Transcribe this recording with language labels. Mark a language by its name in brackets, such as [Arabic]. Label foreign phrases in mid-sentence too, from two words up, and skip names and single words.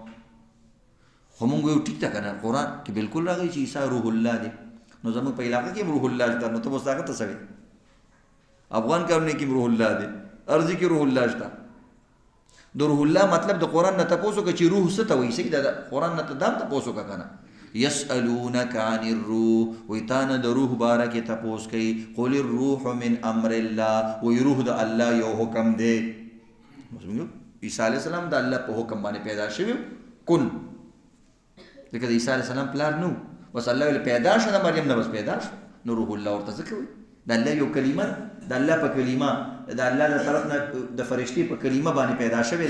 [Pashto] خو مونږ وایو ټیک ده که نه قرآن کې بالکل راغلي چې عیسی روح الله دی. نو زموږ په علاقه کې هم روح الله شته، نو ته اوس هغه ته څه وایې؟ افغان کارونه کې روح الله دی، ارضي کې روح الله شته. د روح الله مطلب د قرآن نه تپوس وکړه چې روح څه ته وایي. صحیح ده، قرآن نه ته دا هم تپوس وکړه که نه [Arabic] یسألونک عن الروح، [Pashto] وایي تا نه د روح باره کې تپوس کوي. [Arabic] قل الروح من امر الله، [Pashto] وایي روح د الله یو حکم دی. عیسی [Arabic] علیه السلام [Pashto] د الله په حکم باندې پیدا شوی کن، ځکه د عیسی [Arabic] علیه السلام [Pashto] پلار نو، بس الله ویل پیدا شو د مریم نه بس پیدا شو. نو روح الله ورته ځکه وایي د الله یو کلمه د الله په کلمه د الله د طرف نه د فرشتې په کلمه باندې پیدا شوی دی.